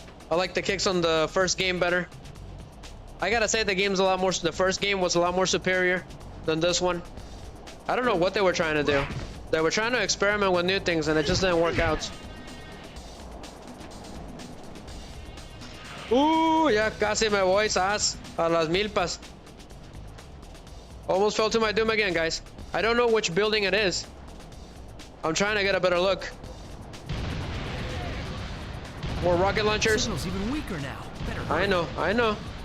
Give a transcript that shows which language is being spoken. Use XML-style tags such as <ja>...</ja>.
<en>I like the kicks on the first game better. I gotta say the first game was a lot more superior than this one. I don't know what they were trying to do. They were trying to experiment with new things and it just didn't work out.</en> <es>Ya casi me voy, sas, a las milpas.</es> <en>Almost fell to my doom again, guys. I don't know which building it is. I'm trying to get a better look. More rocket launchers. Signal's even weaker now. Better I know.</en>